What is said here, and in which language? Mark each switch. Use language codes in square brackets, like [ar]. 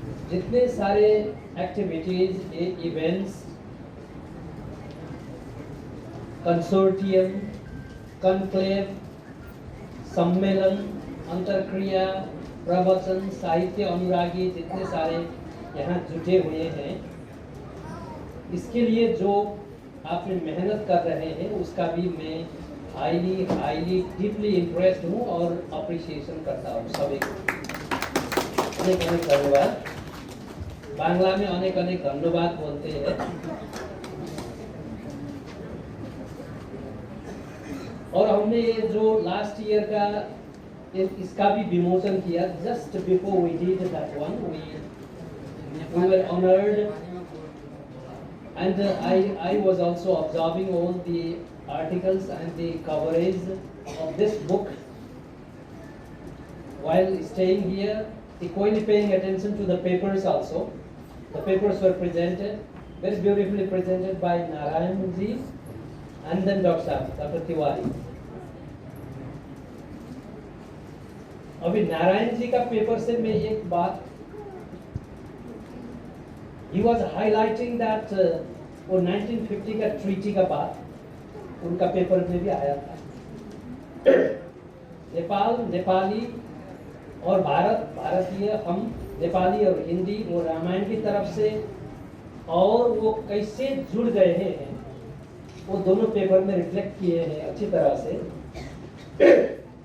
[hi] जितने सारे activities, events, consortium, conclave, सम्मेलन, अंतरक्रिया, प्रवचन, साहित्य अनुरागी जितने सारे यहाँ जुटे हुए हैं, इसके लिए जो आपने मेहनत कर रहे हैं उसका भी मैं [en] highly deeply impressed [hi] हूँ और अप्रिसिएशन करता हूँ सभी को। अनेक धन्यवाद। बांग्ला में अनेक धन्यवाद बोलते हैं। और हमने ये जो लास्ट ईयर का इसका भी विमोचन किया। [en] Just before we did that one, we were honored, and I was also observing all the articles and the coverage of this book while staying here, equally paying attention to the papers also. The papers were presented, very beautifully presented by Narayan ji and then Dr. Tiwari. [hi] अभी नारायण जी का paper से मैं एक बात, [en] he was highlighting that [hi] वो 1950 का treaty का बात उनका पेपर में भी आया था। नेपाल, नेपाली और भारत, भारतीय, हम नेपाली और हिंदी वो रामायण की तरफ से, और वो कैसे जुड़ गए हैं वो दोनों पेपर में रिफ्लेक्ट किए हैं अच्छी तरह से।